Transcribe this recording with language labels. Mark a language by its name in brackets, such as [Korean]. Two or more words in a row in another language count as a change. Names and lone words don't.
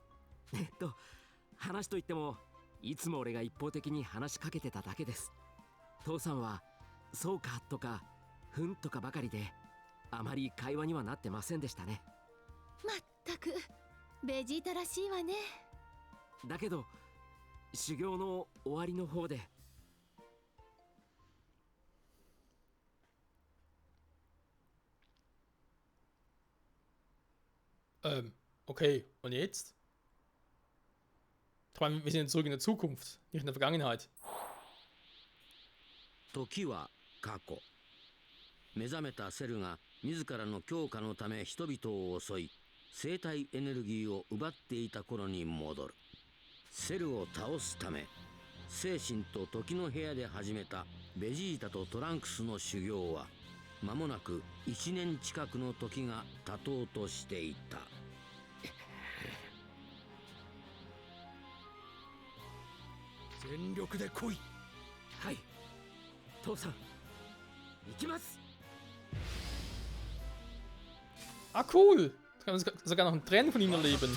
[Japanese] 話といってもいつも俺が一方的に話しかけてただけです。父さんはそうかとかふんとかばかりで、あまり会話にはなってませんでしたね。まったくベジータらしいわね。だけど修行の終わりの方で、 [German] Okay, und jetzt? Ich meine, wir sind zurück in der Zukunft, nicht in der Vergangenheit. [Japanese] 時は過去。目覚めたセルが自らの強化のため人々を襲い、生体エネルギーを奪っていた頃に戻る。セルを倒すため、精神と時の部屋で始めたベジータとトランクスの修行は、間もなく1年近くの時が経とうとしていた。全力で来い。はい、父さん、行きます。 [German] Ah, cool! Da kann man sogar noch ein Tränen von ihm erleben.